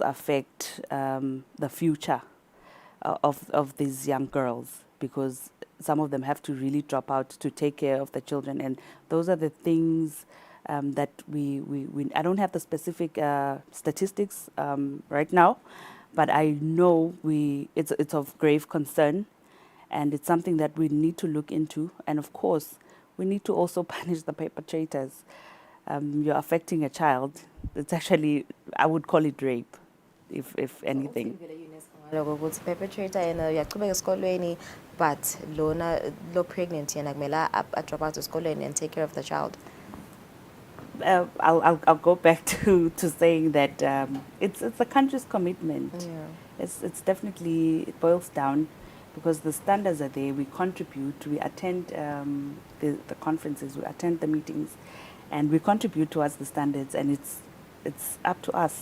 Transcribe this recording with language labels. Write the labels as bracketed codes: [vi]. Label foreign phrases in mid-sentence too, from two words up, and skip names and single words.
[en] affect the future of these young girls, because some of them have to really drop out to take care of the children, and those are the things that we I don't have the specific statistics right now, but I know it's of grave concern, and it's something that we need to look into. And of course, we need to also punish the perpetrators. You're affecting a child. It's actually, I would call it rape, if anything. Perpetrator [ss] uyachubeka esikolweni, [en] but lo pregnant [ss] yena kumele [en] a drop out esikolweni and take care of the child. I'll go back to saying that it's the country's commitment. It's definitely, it boils down, because the standards are there. We contribute, we attend the conferences, we attend the meetings, and we contribute towards the standards, and it's up to us.